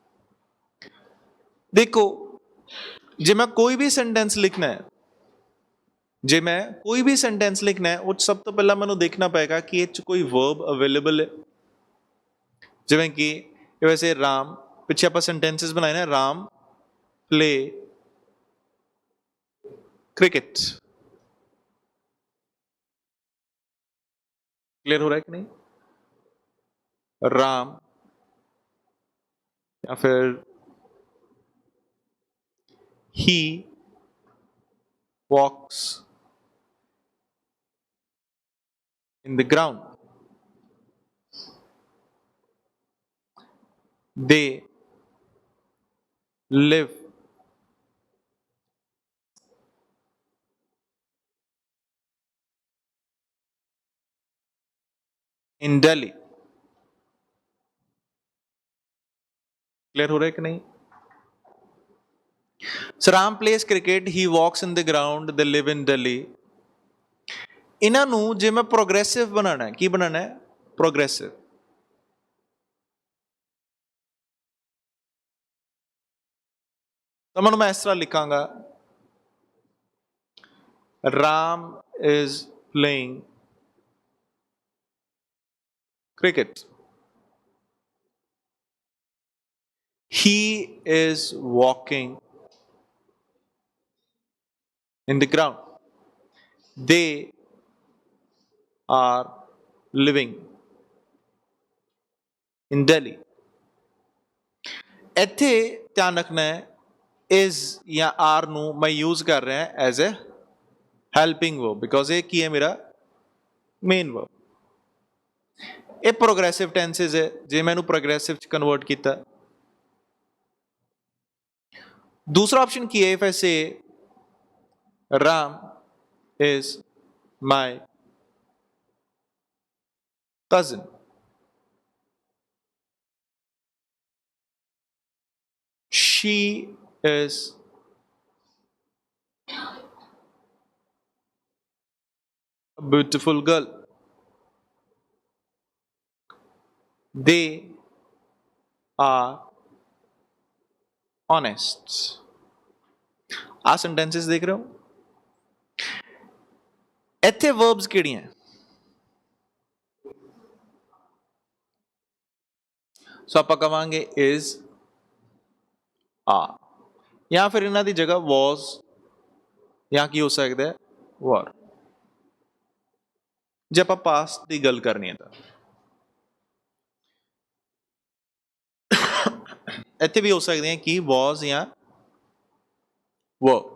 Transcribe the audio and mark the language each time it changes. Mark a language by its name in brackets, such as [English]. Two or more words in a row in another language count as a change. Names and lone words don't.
[Punjabi] ਦੇਖੋ ਜੇ ਮੈਂ ਕੋਈ ਵੀ ਸੈਂਟੈਂਸ ਲਿਖਣਾ ਹੈ, ਜੇ ਮੈਂ ਕੋਈ ਵੀ ਸੈਂਟੈਂਸ ਲਿਖਣਾ ਹੈ, ਉਹ ਸਭ ਤੋਂ ਪਹਿਲਾਂ ਮੈਨੂੰ ਦੇਖਣਾ ਪਏਗਾ ਕਿ ਇਹ 'ਚ ਕੋਈ [English] verb available [Punjabi] ਹੈ। ਜਿਵੇਂ ਕਿ ਇਹ ਵੈਸੇ ਰਾਮ, ਪਿੱਛੇ ਆਪਾਂ ਸੈਂਟੈਂਸਿਸ ਬਣਾਏ ਨਾ, ਰਾਮ [English] play cricket. [Hindi] क्लियर हो रहा है कि नहीं? राम या फिर [English] ही walks in the ground. They live in Delhi. [Hindi] Clear हो रहा है कि नहीं? [English] So Ram plays cricket, he walks in the ground, they live in Delhi. [Punjabi] ਇਹਨਾਂ ਨੂੰ ਜੇ ਮੈਂ ਪ੍ਰੋਗਰੈਸਿਵ ਬਣਾਉਣਾ ਹੈ, ਕੀ ਬਣਾਉਣਾ ਹੈ? ਪ੍ਰੋਗਰੈਸਿਵ। ਤਾਂ ਮੈਨੂੰ ਮੈਂ ਇਸ ਤਰ੍ਹਾਂ ਲਿਖਾਂਗਾ, [English] Ram is playing cricket. He is walking in the ground. They are living in Delhi. [Punjabi] ਇੱਥੇ ਧਿਆਨ ਰੱਖਣਾ ਹੈ, is ਜਾਂ are ਨੂੰ ਮੈਂ use ਕਰ ਰਿਹਾ [English] as a helping verb, because [Punjabi] ਇਹ ਕੀ ਹੈ? ਮੇਰਾ [English] main verb. [Punjabi] ਇਹ [English] progressive tenses [Punjabi] ਹੈ। ਜੇ ਮੈਂ ਇਹਨੂੰ ਪ੍ਰੋਗਰੈਸਿਵ ਚ ਕਨਵਰਟ ਕੀਤਾ, ਦੂਸਰਾ ਆਪਸ਼ਨ ਕੀ ਹੈ? [English] if I say Ram is my cousin. She is a beautiful girl. They are honest. [Punjabi] ਆ ਸੈਂਟੈਂਸਸ ਦੇਖ ਰਹੇ ਹੋ? ਇੱਥੇ ਵਰਬਸ ਕਿਹੜੀਆਂ? ਸੋ ਆਪਾਂ ਕਵਾਂਗੇ is, are, ਜਾਂ ਫਿਰ ਇਹਨਾਂ ਦੀ ਜਗ੍ਹਾ was, ਜਾਂ ਕੀ ਹੋ ਸਕਦਾ ਹੈ? were। ਜੇ ਆਪਾਂ ਪਾਸਟ ਦੀ ਗੱਲ ਕਰਨੀ ਹੈ ਤਾਂ ਇੱਥੇ ਵੀ ਹੋ ਸਕਦੇ ਹੈ ਕਿ was ਜਾਂ were।